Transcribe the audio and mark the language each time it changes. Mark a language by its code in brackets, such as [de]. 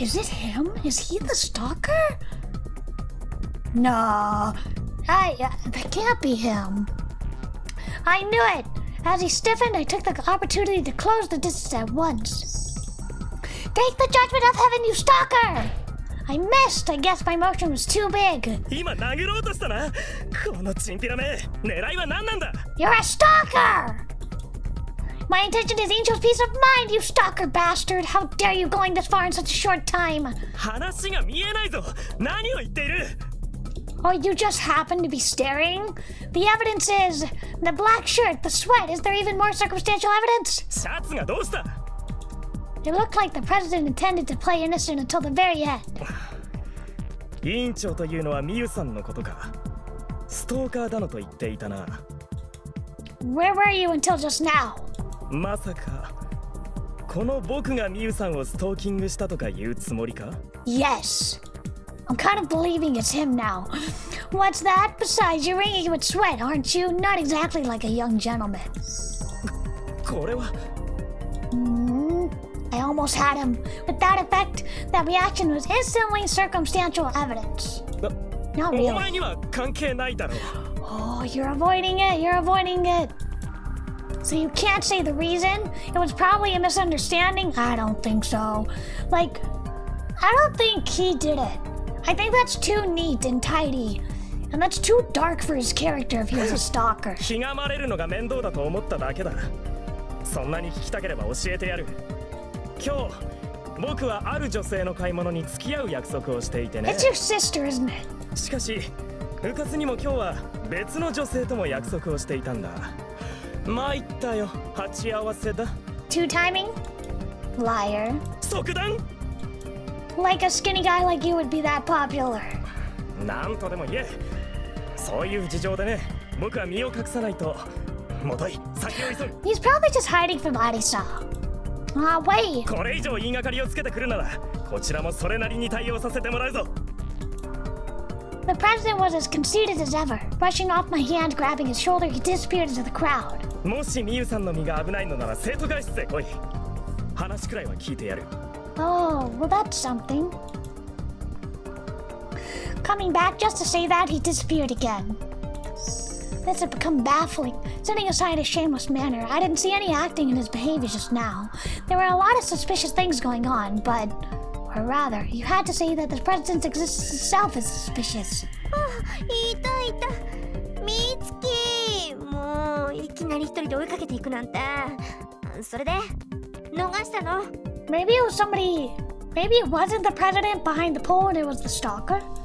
[en] Is it him? Is he the stalker? No, that can't be him. I knew it! As he stiffened, I took the opportunity to close the distance at once. Take the judgment of heaven, you stalker! I missed! I guess my motion was too big. [ja] 今殴ろうとしたな。このチンピラめ、狙いは何なんだ。 [en] You're a stalker! My intention is Angel's peace of mind, you stalker bastard! How dare you going this far in such a short time? [ja] 話が見えないぞ。何を言っている。 [en] Oh, you just happened to be staring? The evidence is the black shirt, the sweat. Is there even more circumstantial evidence? [ja] シャツがどうした。 [en] It looked like the president intended to play innocent until the very end. [ja] 委員長というのはミユさんのことか。ストーカーだのと言っていたな。 [en] Where were you until just now? [ja] まさかこの僕がミユさんをストーキングしたとか言うつもりか？ [en] Yes. I'm kind of believing it's him now. What's that? Besides, you're wringing with sweat, aren't you? Not exactly like a young gentleman. [ja] これは。 [en] I almost had him. With that effect, that reaction was instantly circumstantial evidence. Not [ja] お前には関係ないだろう。 [en] Oh, you're avoiding it. You're avoiding it. So you can't say the reason? It was probably a misunderstanding? I don't think so. Like, I don't think he did it. I think that's too neat and tidy. And that's too dark for his character if he was a stalker. [ja] ひがまれるのが面倒だと思っただけだ。そんなに聞きたければ教えてやる。今日僕はある女性の買い物に付き合う約束をしていてね。 [en] It's your sister, isn't it? [ja] しかしうかつにも今日は別の女性とも約束をしていたんだ。参ったよ、鉢合わせだ。 [en] Two timing? Liar. [ja] 即断。 [en] Like a skinny guy like you would be that popular. [ja] なんとでも言え。そういう事情でね、僕は身を隠さないと。もとい、先を急ぐ。 [en] He's probably just hiding from Arisa. Wait. [ja] これ以上言いがかりをつけてくるなら、こちらもそれなりに対応させてもらうぞ。 [en] The president was as conceited as ever. Brushing off my hand, grabbing his shoulder, he disappeared into the crowd. [ja] もしミユさんの身が危ないのなら生徒会室へ来い。話くらいは聞いてやる。 [en] Oh, well, that's something. Coming back just to say that, he disappeared again. This had become baffling. Setting aside his shameless manner, I didn't see any acting in his behavior just now. There were a lot of suspicious things going on, but... Or rather, you had to say that the president's existence itself is suspicious. [ja] いたいたみつきもういきなり一人で追いかけていくなんてそれで逃したの [en] Maybe it was somebody... Maybe it wasn't the president behind the pole and it was the stalker?